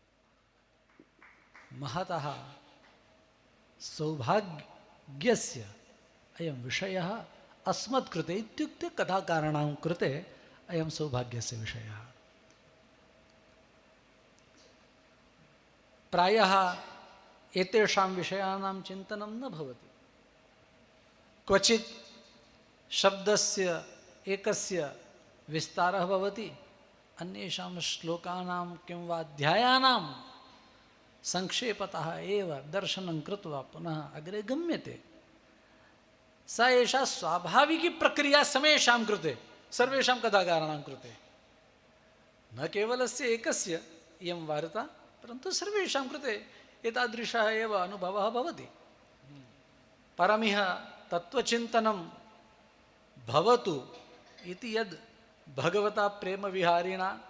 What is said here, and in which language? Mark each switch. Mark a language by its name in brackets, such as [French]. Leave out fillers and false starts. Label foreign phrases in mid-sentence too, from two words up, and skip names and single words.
[Sanskrit] महतः सौभाग्यस्य अयं विषयः अस्मत्कृते, इत्युक्ते कथाकारणां कृते अयं सौभाग्यस्य विषयः। પ્રાયઃ એતેષાં વિષયાનાં ચિંતનમ ન ભવતિ. ક્વચિત શબ્દસ્ય એકસ્ય વિસ્તારઃ ભવતિ, અન્યેષાં શ્લોકાનાં કિં વા અધ્યાયાનાં સંક્ષેપતઃ એવ દર્શनं કૃત્વા પુનઃ અગ્રે ગમ્યતે. सा एषा स्वाभाविकी प्रक्रिया समेषां कृते सर्वेषां कथाकाराणां कृते, न केवलस्य एकस्य इयं वार्ता, परन्तु सर्वेषां कृते एतादृशः एव अनुभवः भवति. परमिह तत्त्वचिन्तनं भवतु इति यद् भगवता प्रेमविहारिणा